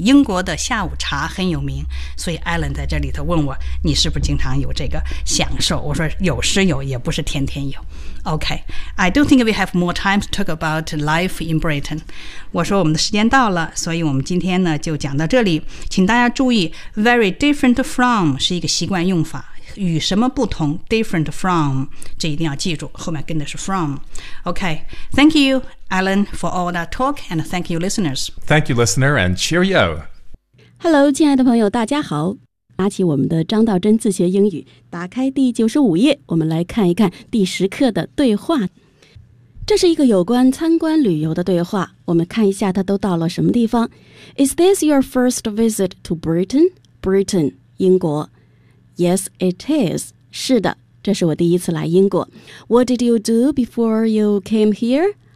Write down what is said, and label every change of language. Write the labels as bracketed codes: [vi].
[zh] 英国的下午茶很有名，所以 Alan 在这里头问我，你是不是经常有这个享受？我说有是有，也不是天天。 [en] Okay, I don't think we have more time to talk about life in Britain. [zh] 我说我们的时间到了，所以我们今天呢就讲到这里。请大家注意 ，very different from 是一个习惯用法，与什么不同 ？Different from 这一定要记住，后面跟的是 from. [en] Okay, thank you, Alan, for all that talk, and thank you, listeners. Thank you, listener, and cheerio. [zh] Hello, 亲爱的朋友，大家好。拿起我们的张道真自学英语，打开第95页，我们来看一看第10课的对话。这是一个有关参观旅游的对话，我们看一下他都到了什么地方。 [en] Is this your first visit to Britain? Britain, 英国。 Yes, it is. [zh] 是的，这是我第一次来英国。 [en] What did you do before you came here?